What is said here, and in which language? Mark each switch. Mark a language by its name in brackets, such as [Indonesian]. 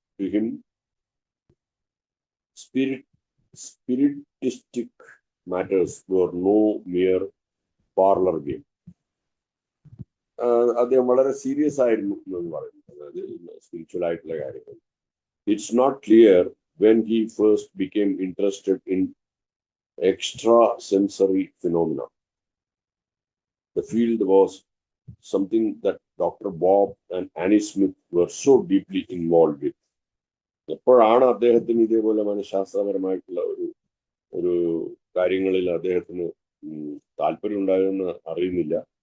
[English] To him, spiritistic matters were no mere parlor game. [Malayalam] അദ്ദേഹം വളരെ serious ആയിരുന്നു എന്ന് പറയുന്നു, അതായത് സ്പിരിച്വൽ ആയിട്ടുള്ള കാര്യങ്ങൾ. [English] It's not clear when he first became interested in extrasensory phenomena. The field was something that Dr. Bob and Annie Smith were so deeply involved with. [Malayalam] എപ്പോഴാണ് അദ്ദേഹത്തിന് ഇതേപോലെ മനഃശാസ്ത്രപരമായിട്ടുള്ള ഒരു കാര്യങ്ങളിൽ അദ്ദേഹത്തിന് താല്പര്യം ഉണ്ടായതെന്ന് അറിയുന്നില്ല.